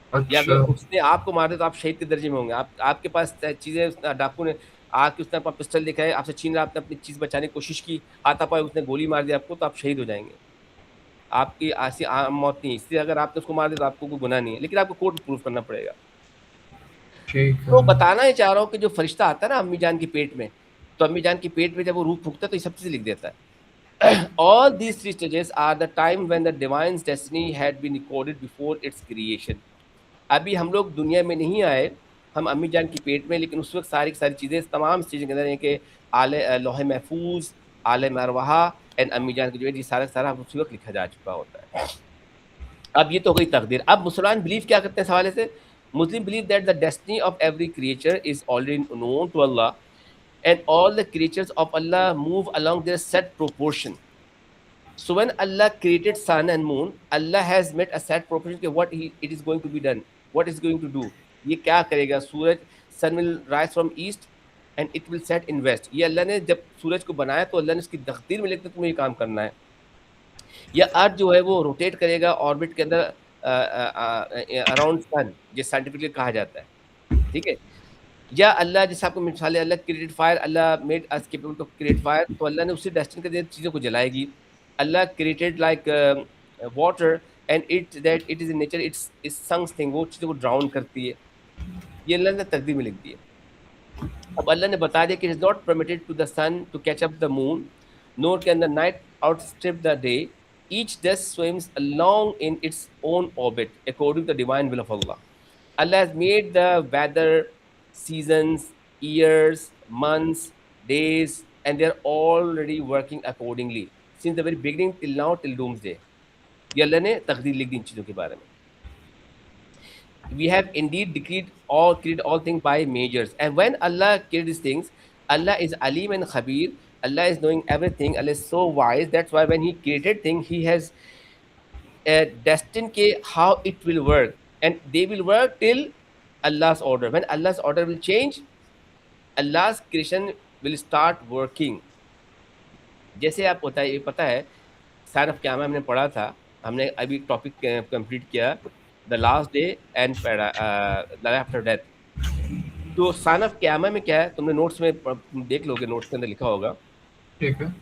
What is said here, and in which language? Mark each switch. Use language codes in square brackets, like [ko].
[ur] یا اگر اس نے آپ کو مار دیا تو آپ شہید کے درجے میں ہوں گے. آپ کے پاس چیزیں, ڈاکو نے آ کے اس نے پسٹل دکھائے, آپ سے چھین رہا, آپ نے اپنی چیز بچانے کی کوشش کی, ہاتھا پائے, اس نے گولی مار دیا آپ کو, تو آپ شہید ہو جائیں گے. آپ کی ایسی عام موت نہیں. اس لیے اگر آپ نے اس کو مار دیا تو آپ کو کوئی گناہ نہیں ہے, لیکن آپ کو کورٹ میں پروف کرنا پڑے گا. تو بتانا ہی چاہ رہا ہوں کہ جو فرشتہ آتا ہے نا امی جان کے پیٹ میں, تو امی جان کے پیٹ میں جب وہ روح پھونکتا ہے تو یہ سب چیزیں لکھ دیتا ہے. [en] All these three stages are the time when the divine's destiny had been recorded before its creation. [ur] ابھی ہم لوگ دنیا میں نہیں آئے, ہم امی جان کی پیٹ میں, لیکن اس وقت ساری چیزیں, تمام چیزیں کے اندر ہیں کہ لوح محفوظ, عالم ارواح اینڈ امی جان کی جو ہے یہ سارا اسی وقت لکھا جا چکا ہوتا ہے. اب یہ تو ہو گئی تقدیر. اب مسلمان بلیو کیا کرتے ہیں اس حوالے سے؟ [en] Muslim believe that the destiny of every creature is already known to Allah, and all the creatures of Allah move along their set proportion. So when Allah created sun and moon, Allah has made a set proportion کہ what it is going to be done, what is going to do. [ur] یہ کیا کرے گا؟ [en] سورج, sun will rise from east and it will set in west. [ur] یہ اللہ نے جب سورج کو بنایا تو اللہ نے اس کی تقدیر میں لکھا تمہیں یہ کام کرنا ہے. یا ارتھ جو ہے وہ روٹیٹ کرے گا آربٹ کے اندر اراؤنڈ سن, جس سائنٹیفکلی کہا جاتا ہے, ٹھیک ہے. یا اللہ جیسے آپ کو مثال ہے, اللہ create fire, [en] اللہ made us capable to create fire, [ur] تو اللہ نے اسی ڈیسٹن کے ذریعے چیزوں کو جلائے گی. [en] اللہ created like water and it is in nature its sinks thing, [ur] وہ چیزوں کو ڈراؤن کرتی ہے. یہ اللہ نے تقدیر میں لکھ دی ہے. اب اللہ نے بتا دیا کہ [en] It is not permitted to the sun to catch up the moon, nor can the night outstrip the day. Each dust swims along in its own orbit according to the divine will of Allah. Allah has made the weather, seasons, years, months, days, and they are already working accordingly since the very beginning till now, till doomsday. [ur] یہ اللہ نے تقدیر لکھ دی ان چیزوں کے بارے میں. [en] We have indeed created all things by measures, and when Allah created these things, Allah is Alim and Khabir. Allah is knowing everything. Allah is so wise. That's why when He created things, He has destined how it will work, and they will work till Allah's order. When Allah's order will change, Allah's creation will start working. [ur] جیسے آپ پتہ ہے sign of قیامہ ہم نے پڑھا تھا, ہم نے ابھی ٹاپک کمپلیٹ کیا, [en] The last day and life after death. [ur] تو سائن آف قیامہ میں کیا ہے, تم نے نوٹس میں دیکھ لو گے, نوٹس کے اندر لکھا ہوگا. ٹھیک ہے.